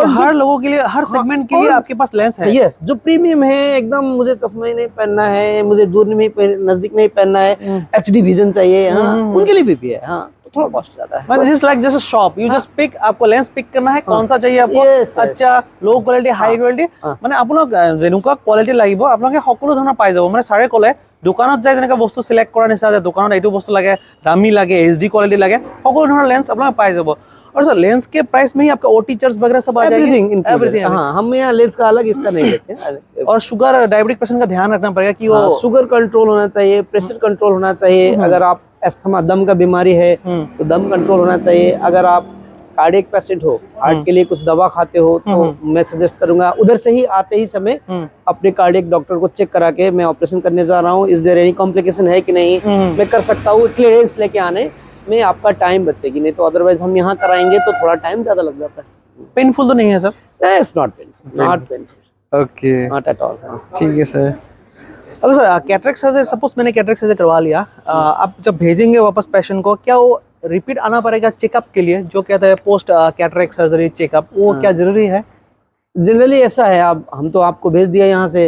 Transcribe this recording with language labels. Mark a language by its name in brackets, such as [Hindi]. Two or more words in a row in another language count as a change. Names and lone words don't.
[Hindi] हर लोगों के लिए, हर सेगमेंट के लिए आपके पास लेंस है। यस, जो प्रीमियम है एकदम, मुझे चश्मा ही नहीं पहनना है, मुझे दूर नहीं नजदीक नहीं पहनना है, [English] HD vision [Hindi] चाहिए, हाँ, उनके लिए भी है। हाँ, तो थोड़ा कॉस्ट ज्यादा है। [English] this is like just a shop, you just pick, [Hindi] आपको लेंस पिक करना है, कौन सा चाहिए आपको, अच्छा [English] low quality high quality, [Assamese] মানে আপোনাক যেনেকুৱা কোৱালিটি লাগিব আপোনালোকে সকলো ধৰণৰ পাই যাব। মানে ছাৰে ক'লে দোকানত যাই যেনেকা বস্তু সিলেক্ট কৰা নিচিনা, যে দোকানত এইটো বস্তু লাগে, দামী লাগে, [English] HD quality [Assamese] লাগে, সকলো ধৰণৰ লেন্স আপোনালোকে পাই যাব। [Hindi] और सर लेंस के प्राइस में ही आपका [English] OT charge [Hindi] वगैरह सब आ जाएगा, एवरीथिंग। हाँ, हम यहाँ लेंस का अलग इसका नहीं लेते। और [English] sugar diabetic patient [Hindi] का ध्यान रखना पड़ेगा कि वो [English] sugar control [Hindi] होना चाहिए, [English] pressure control [Hindi] होना चाहिए। अगर आप अस्थमा, दम का बीमारी है तो दम कंट्रोल होना चाहिए। अगर आप [English] cardiac patient [Hindi] हो, हार्ट के लिए कुछ दवा खाते हो, तो मैं सजेस्ट करूंगा उधर से ही आते ही समय अपने [English] cardiac doctor [Hindi] को चेक करा के मैं ऑपरेशन करने जा रहा हूँ, [English] is there any complication [Hindi] है कि नहीं, मैं कर सकता हूँ, क्लियरेंस लेके आने में आपका टाइम बचेगी। नहीं तो अदरवाइज हम यहाँ कराएंगे तो थोड़ा टाइम ज्यादा लग जाता है। पेनफुल तो नहीं है सर? [English] it's not painful, not painful, okay, not at all. [Hindi] ठीक है सर। अब सर [English] cataract surgery, [Hindi] सपोज मैंने [English] cataract surgery [Hindi] करवा लिया, आप जब भेजेंगे वापस पेशेंट को, क्या वो रिपीट आना पड़ेगा चेकअप के लिए, जो कहते हैं [English] post cataract surgery checkup, [Hindi] वो क्या जरूरी है? जनरली ऐसा है, आप हम तो आपको भेज दिया यहाँ से,